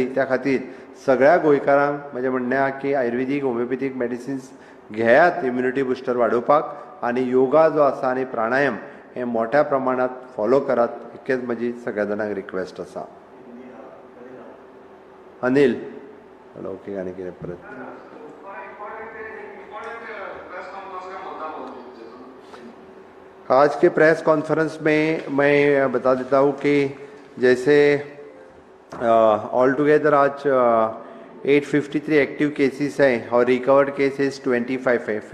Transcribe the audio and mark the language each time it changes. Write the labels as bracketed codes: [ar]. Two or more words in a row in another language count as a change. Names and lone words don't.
[kok] त्या खातीर सगळ्या गोंयकारांक म्हजें म्हणणें आसा की [en] ayurvedic homeopathic medicines [kok] घेयात [en] immunity booster [kok] वाडोवपाक आनी योगा जो आसा आनी प्राणायाम हें मोठ्या प्रमाणात फॉलो करात. इतकेंच म्हजी सगळ्या जाणांक रिक्वेस्ट आसा. [hi] अनिल [kok] ओके, आनी कितें परत [hi] आज के [en] press conference [hi] में मैं बता देता हूँ कि जैसे [en] all together [hi] आज 853 [en] active cases [hi] हैं और [en] recovered cases [hi] 25 है.